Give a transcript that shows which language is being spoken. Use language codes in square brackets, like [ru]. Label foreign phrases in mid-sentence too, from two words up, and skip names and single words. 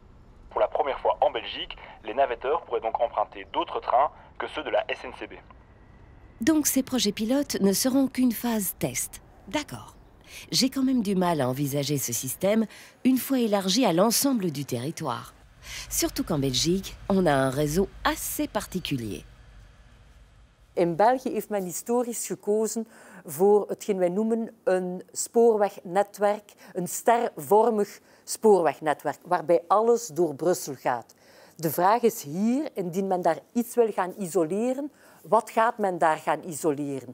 [fr] Pour la première fois en Belgique, les navetteurs pourraient donc emprunter d'autres trains que ceux de la SNCB. Donc ces projets pilotes ne seront qu'une phase test. D'accord. J'ai quand même du mal à envisager ce système une fois élargi à l'ensemble du territoire. Surtout qu'en Belgique, on a un réseau assez particulier. [nl] In België heeft men historisch gekozen voor hetgeen wij noemen een spoorwegnetwerk, een stervormig spoorwegnetwerk, waarbij alles door Brussel gaat. De vraag is hier, indien men daar iets wil gaan isoleren, wat gaat men daar gaan isoleren?